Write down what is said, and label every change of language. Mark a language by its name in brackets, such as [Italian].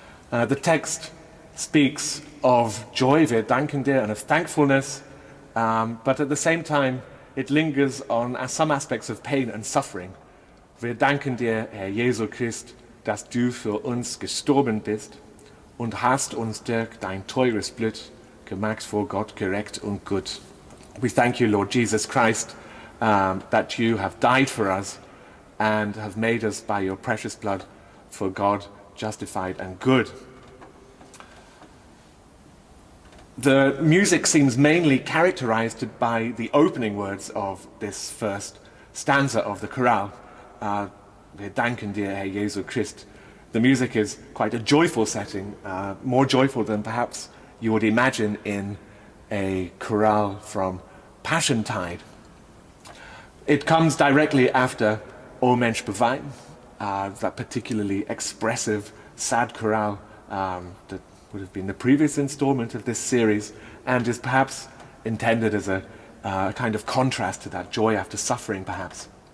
[English] The text speaks of joy, [German] wir danken dir, [English] and of thankfulness, but at the same time it lingers on some aspects of pain and suffering. [German] Wir danken dir, Herr Jesu Christ, dass du für uns gestorben bist und hast uns durch dein teures Blut gemacht vor Gott gerecht und gut. [English] We thank you, Lord Jesus Christ, that you have died for us and have made us by your precious blood for God justified and good. The music seems mainly characterized by the opening words of this first stanza of the chorale. [German] Wir danken dir, Herr Jesu Christ. [English] The music is quite a joyful setting, more joyful than perhaps you would imagine in a chorale from Passiontide. It comes directly after O Mensch bewein, that particularly expressive, sad chorale that would have been the previous installment of this series, and is perhaps intended as a kind of contrast to that joy after suffering, perhaps.